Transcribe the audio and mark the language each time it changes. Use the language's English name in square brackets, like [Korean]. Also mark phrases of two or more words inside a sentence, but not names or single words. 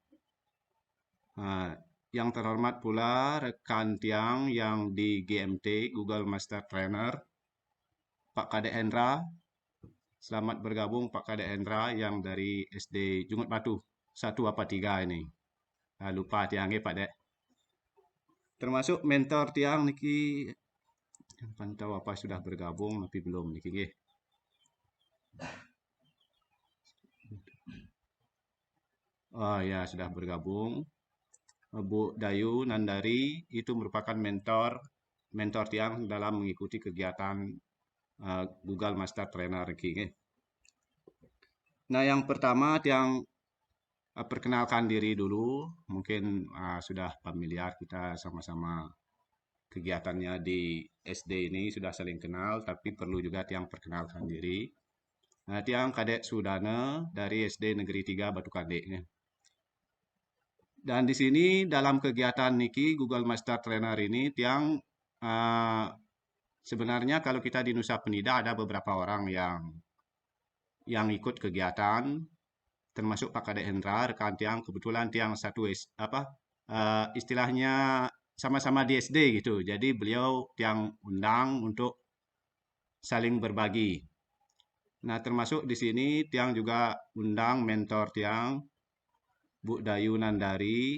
[Indonesian] Yang terhormat pula rekan tiang yang di GMT, Google Master Trainer, Pak Kadek Hendra. Selamat bergabung Pak Kadek Hendra yang dari SD Jungut Batu, 1 apa 3 ini. Lupa tiangnya Pak Dek. Termasuk mentor [Balinese] tiang niki [Indonesian] pantau apa sudah bergabung tapi belum [Balinese] niki nggih. [Indonesian] Oh ya, sudah bergabung. Bu Dayu Nandari itu merupakan mentor tiang dalam mengikuti kegiatan Google Master Trainer [Balinese] niki nggih. [Indonesian] Nah, yang pertama tiang perkenalkan diri dulu. Mungkin sudah familiar kita sama-sama kegiatannya di SD ini sudah saling kenal, tapi perlu juga tiang perkenalkan diri. Tiang Kadek Sudana dari SD Negeri 3 Batu Kadek. Dan di sini dalam kegiatan Niki Google Master Trainer ini tiang sebenarnya kalau kita di Nusa Penida ada beberapa orang yang ikut kegiatan, termasuk Pak Kadek Hendra, rekan tiang kebetulan tiang satu istilahnya sama-sama di SD gitu. Jadi beliau tiang undang untuk saling berbagi. Nah, termasuk di sini tiang juga undang mentor tiang Bu Dayu Nandari.